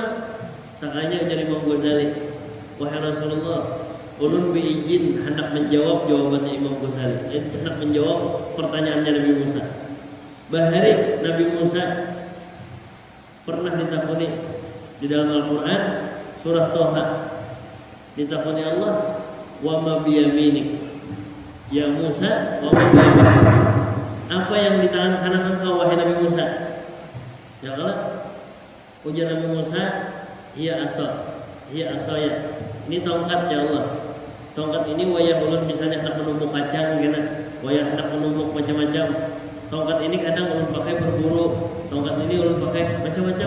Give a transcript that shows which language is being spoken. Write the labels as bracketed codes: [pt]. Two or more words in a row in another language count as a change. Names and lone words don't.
[bjn] Sakanya ujar Imam Ghazali, wahai Rasulullah, ulun beizin hendak menjawab jawabannya Imam Ghazali, hendak menjawab pertanyaannya Nabi Musa. Bahari Nabi Musa pernah ditakuni di dalam Al-Quran surah Toha, ditakuni Allah, [ar] وما بيمينك يا موسى وما بيمينك, [bjn] apa yang di tangan kanan engkau wahai Nabi Musa? Ya Allah, ujar Nabi Musa, [ar] هي عصاي. [bjn] Ini tongkat ya Allah. Tongkat ini wayah ulun misalnya hendak menumbuk kacang gitu, wayah hendak menumbuk macam-macam. Tongkat ini kadang ulun pakai berburu, tongkat ini ulun pakai macam-macam.